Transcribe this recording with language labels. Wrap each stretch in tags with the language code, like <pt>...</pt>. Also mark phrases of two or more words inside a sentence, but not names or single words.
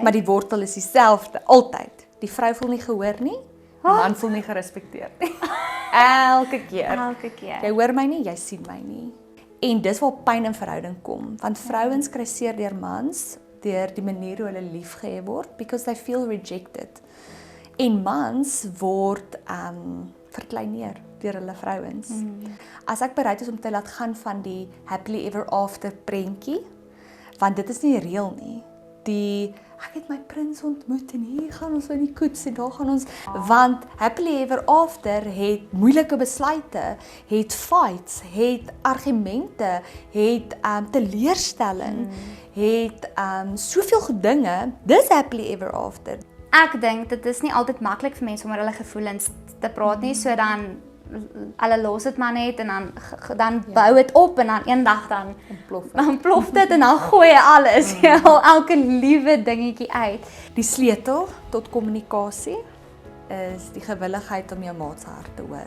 <af>maar die wortel is dieselfde altyd. Die vrou voel nie gehoor nie, man voel nie gerespekteer nie. Elke keer. Elke keer. Jy hoor my nie, jy sien my nie. En dis waar pyn in verhouding kom, want vrouens kry seer deur mans deur die manier hoe hulle liefgehê word</af> <en>because they feel rejected.</en> <af>En mans word verkleineer deur hulle vrouens. As ek bereid is om te laat gaan van die</af> <en>happily ever after</en> <af>prentjie, want dit is nie reël nie. Ek het my prins ontmoet en hier gaan ons in die koets en daar gaan ons, want</af> <en>happily ever after</en> <af>het moeilike besluite, het fights, het argumente, het teleurstelling, het soveel dinge, dis</af> <en>happily ever after.</en> <af>Ek dink dit is nie altyd maklik vir mense om oor hulle gevoelens te praat nie, so dan hulle los dit maar net en dan bou dit op en dan eendag dan plof dit en dan gooi jy alles, elke liewe dingetjie uit. Die sleutel tot kommunikasie is die gewilligheid om jou maat se hart te hoor.</af>